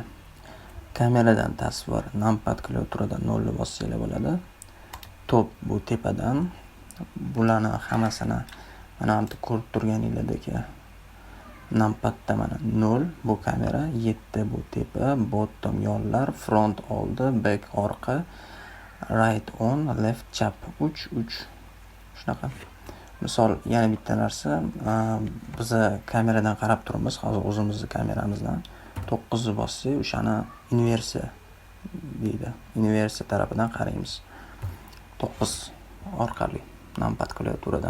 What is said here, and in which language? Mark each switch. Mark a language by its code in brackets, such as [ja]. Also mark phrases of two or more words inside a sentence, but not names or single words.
[uz] Kameradan tasvir, numpad klaviaturadan 0 ni bossanglar bo'ladi. Top bu tepadan. Bularni hammasini mana bu ko'rib turganinglardek numpadda mana 0 bu kamera, 7 bu tepa, bottom yonlar, front oldi, back orqa, right on, left chap 3. Shunaqa. Misol, yana bitta narsa, biz kameradan qarab turibmiz, hozir o'zimizning kameramizdan 9 ni bossak, o'shani inversiya deydi. Inversiya tarafidan qaraymiz. 9 orqali numpad klaviaturadan.